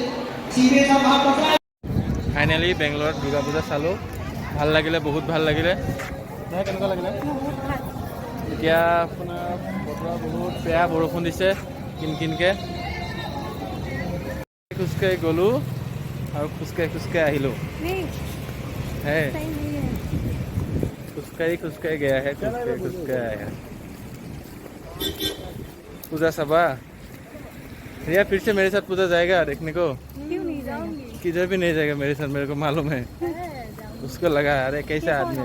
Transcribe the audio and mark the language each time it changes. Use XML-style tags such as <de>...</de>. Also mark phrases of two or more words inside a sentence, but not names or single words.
<as>ফাইনেলি বেংগলোৰত দুৰ্গা পূজা চালোঁ, ভাল লাগিলে, বহুত ভাল লাগিলে। নহয় কেনেকুৱা লাগিলে? এতিয়া আপোনাৰ বতৰ বহুত বেয়া, বৰষুণ দিছে কিনকিনকৈ। খোজকাঢ়ি গ'লোঁ আৰু খোজকাঢ়ি আহিলোঁ।</as> <hi>হে खिसकाई गया है, खिसकाई आया। पूजा सबा रिया फिर से मेरे साथ पूजा जाएगा देखने को? क्यों नहीं जाऊंगी? किधर भी नहीं जाएगा मेरे साथ, मेरे को मालूम है। उसको लगा अरे कैसा आदमी है।</hi>